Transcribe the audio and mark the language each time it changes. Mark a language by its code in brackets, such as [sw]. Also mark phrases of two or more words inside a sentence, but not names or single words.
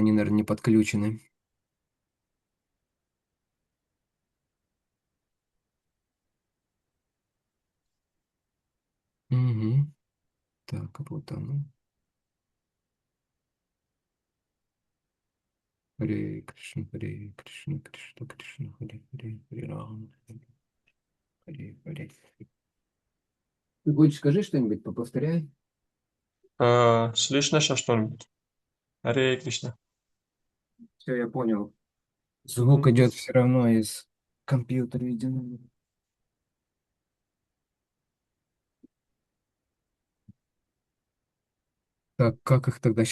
[ru] Они, наверное, не подключены. Угу. Так, вот оно. [sa] हरे कृष्ण, हरे कृष्ण, कृष्ण कृष्ण, हरे हरे, हरे राम, हरे हरे. [ru] Ты хочешь, скажи что-нибудь, повторяй. Слышно сейчас что-нибудь? [sa] हरे कृष्ण. [ru] Все, я понял. Звук Мгм. идет все равно из компьютера, видимо. Так, как их тогда?